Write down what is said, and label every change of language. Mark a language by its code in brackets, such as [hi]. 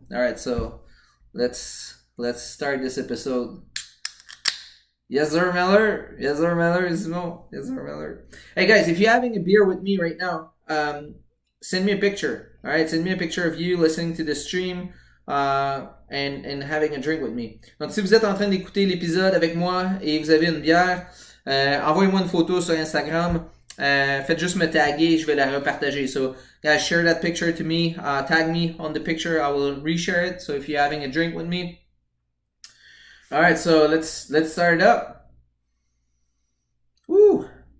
[en] All right, so let's start this episode. Yes, sir, Miller. Yes, sir, Miller. Yes, sir, Miller. Hey, guys, if you're having a beer with me right now, send me a picture. All right, send me a picture of you listening to the stream and having a drink with me. [fr] Donc, si vous êtes en train d'écouter l'épisode avec moi et vous avez une bière, envoyez-moi une photo sur Instagram. Faites juste me taguer, je vais la repartager. [en] So, guys, share that picture to me. Tag me on the picture. I will reshare it. So, if you're having a drink with me. All right, so let's start it up. Woo!